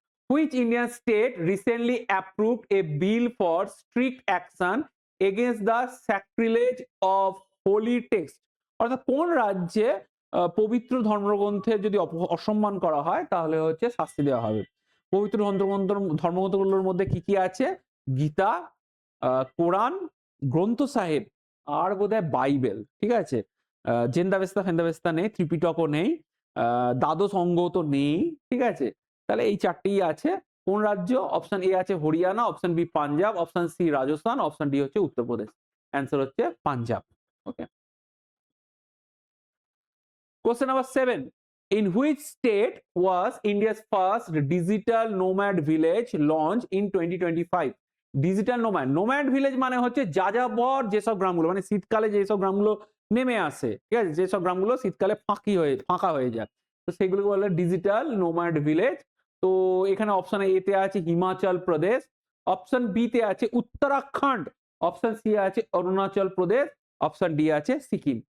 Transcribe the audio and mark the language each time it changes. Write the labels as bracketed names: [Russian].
[English] Which Indian state recently approved a bill for strict action against the sacrilege of holy text? [Bangla] অর্থাৎ কোন রাজ্যে পবিত্র ধর্মগ্রন্থের যদি অসম্মান করা হয় তাহলে হচ্ছে শাস্তি দেওয়া হবে। পবিত্র ধর্মগ্রন্থগুলোর মধ্যে কি কি আছে? গীতা, কোরআন, গ্রন্থ সাহেব আর বোধহয় বাইবেল, ঠিক আছে? জেন্দাবেস্তা ফেন্দাবেস্তা নেই, ত্রিপিটকও নেই, দ্বাদশ অঙ্গ তো নেই, ঠিক আছে? তাহলে এই চারটেই আছে। কোন রাজ্য? অপশন এ আছে Haryana, option B Punjab, option C Rajasthan, option D হচ্ছে উত্তরপ্রদেশ। অ্যান্সার হচ্ছে পাঞ্জাব। [English] Okay, question number 7, in which state was India's first digital nomad village launched in 2025? [Bangla] Digital nomad village মানে হচ্ছে যাযাবর যেসব গ্রামগুলো, মানে শীতকালে যেসব গ্রামগুলো নেমে আসে, ঠিক আছে, যেসব গ্রামগুলো শীতকালে ফাঁকা হয়ে যায়, তো সেগুলোকে বলে ডিজিটাল নোম্যাড ভিলেজ। তো এখানে অপশন এ তে আছে হিমাচল প্রদেশ, অপশন বি তে আছে উত্তরাখণ্ড, অপশন সি আছে অরুণাচল প্রদেশ, অপশন ডি আছে সিকিম।